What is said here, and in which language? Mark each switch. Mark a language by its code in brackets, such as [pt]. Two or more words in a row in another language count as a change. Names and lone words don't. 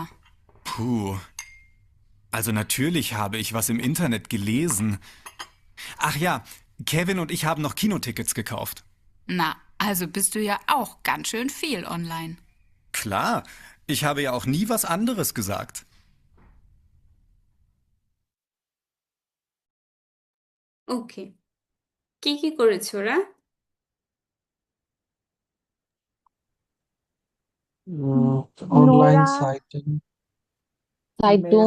[de] Puh. Also natürlich habe ich was im Internet gelesen. Ach ja, Kevin und ich haben noch Kinotickets gekauft. Na, also bist du ja auch ganz schön viel online. Klar, ich habe ja auch nie was anderes gesagt. [bn] ওকে, কি কি করেছে ওরা? অনলাইন নোরা সাইট, Zeitung,